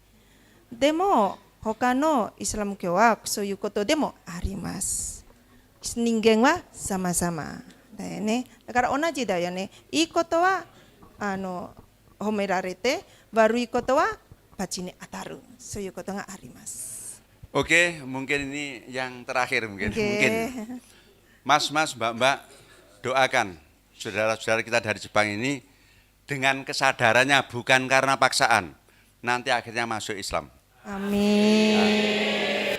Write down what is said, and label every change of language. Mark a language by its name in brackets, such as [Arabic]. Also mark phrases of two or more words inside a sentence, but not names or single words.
[Japanese] でも他のイスラム教はそういうことでもあります。人間は様々だよね。だから同じだよね。いいことは褒められて、悪いことは罰に当たる。そういうことがあります。 [Indonesian] Oke, mungkin ini yang terakhir mungkin. Oke. Mungkin. Mas-mas, mbak-mbak, doakan saudara-saudara kita dari Jepang ini dengan kesadarannya bukan karena paksaan. Nanti akhirnya masuk Islam. Amin.